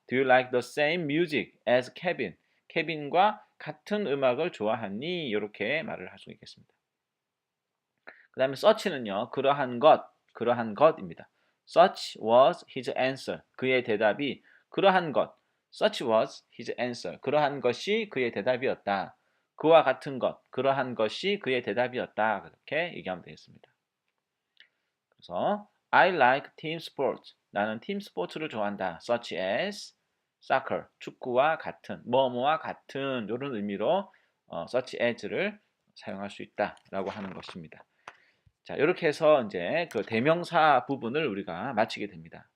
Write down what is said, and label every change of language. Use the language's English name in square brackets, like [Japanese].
[English] Do you like the same music as Kevin? [Korean] 케빈과 같은 음악을 좋아하니? 이렇게 말을 할 수 있겠습니다. 그 다음에 such는요. 그러한 것입니다. [English] Such was his answer. [Korean] 그의 대답이 그러한 것. [English] Such was his answer. [Korean] 그러한 것이 그의 대답이었다. 그와 같은 것. 그러한 것이 그의 대답이었다. 그렇게 얘기하면 되겠습니다. 그래서 [English] I like team sports. [Korean] 나는 팀 스포츠를 좋아한다. [English] Such as soccer. [Korean] 축구와 같은, 뭐뭐와 같은 이런 의미로 such as를 사용할 수 있다라고 하는 것입니다. 자, 이렇게 해서 이제 그 대명사 부분을 우리가 마치게 됩니다.